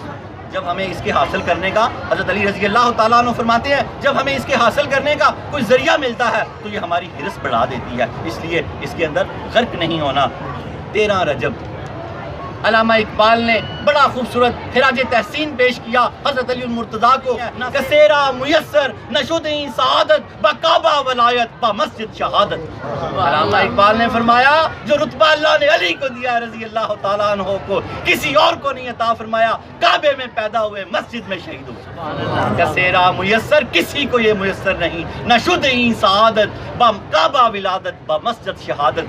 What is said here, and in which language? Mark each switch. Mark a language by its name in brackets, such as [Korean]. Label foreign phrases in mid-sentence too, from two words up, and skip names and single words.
[Urdu] جب ہمیں اس کے حاصل کرنے کا، حضرت علی [Arabic] رضی اللہ تعالیٰ عنہ [Urdu] فرماتے ہیں، جب ہمیں اس کے حاصل کرنے کا کوئی ذریعہ ملتا ہے تو یہ ہماری ہرس بڑھا دیتی ہے. اس لیے اس کے اندر غرق نہیں ہونا. 13 رجب علامہ اقبال نے بڑا خوبصورت خراج تحسین پیش کیا حضرت علی المرتضیٰ کو. [Persian] کسیرا میسر نشدیں سعادت بکعبہ ولایت با مسجد شہادت. [Urdu] علامہ اقبال نے فرمایا جو رتبہ اللہ نے علی کو دیا [Arabic] رضی اللہ تعالیٰ عنہ [Urdu] کو، کسی اور کو نہیں عطا فرمایا. کعبے میں پیدا ہوئے، مسجد میں شہید ہوئے. [Persian] کسیرا میسر، [Urdu] کسی کو یہ میسر نہیں. [Persian] نشدیں سعادت با کعبہ ولادت با مسجد شہادت.